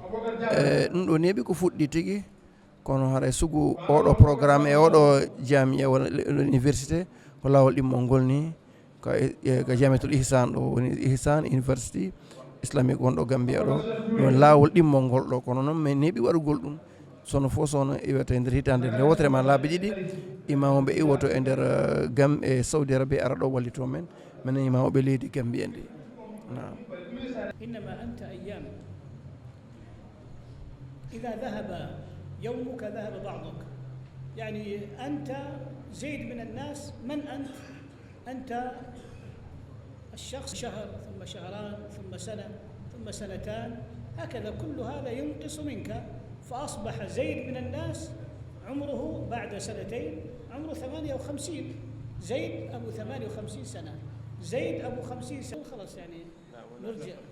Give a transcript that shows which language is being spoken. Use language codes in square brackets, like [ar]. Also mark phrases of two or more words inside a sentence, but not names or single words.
[ff] ɗum ɗo neeɓi ko fuɗɗi tigui kono haɗa sugu oɗo programme e oɗo jamia wona université ko lawol ɗimmol ngol ni ko jamiatul ihsan ɗo woni ihsan university islamique wonɗo Gambia ɗo ɗon lawol ɗimmol ngol ɗo kono noon min neeɓi waɗugol ɗum sono fof sono iwete e nder hitande nde wotere ma laabi 2 imamuɓe iwoto e nder gam e Saudi Arabia ara ɗo wallito men minen imamuɓe leydi Gambia ndi nam [ar] إنما أنت أيام إذا ذهب يومك ذهب بعضك يعني أنت زيد من الناس من أنت؟ أنت الشخص شهر ثم شهران ثم سنة ثم سنتان هكذا كل هذا ينقص منك فأصبح زيد من الناس عمره بعد 2 عمره 58 زيد أبو 58 سنة زيد أبو 50 سنة خلاص يعني نرجع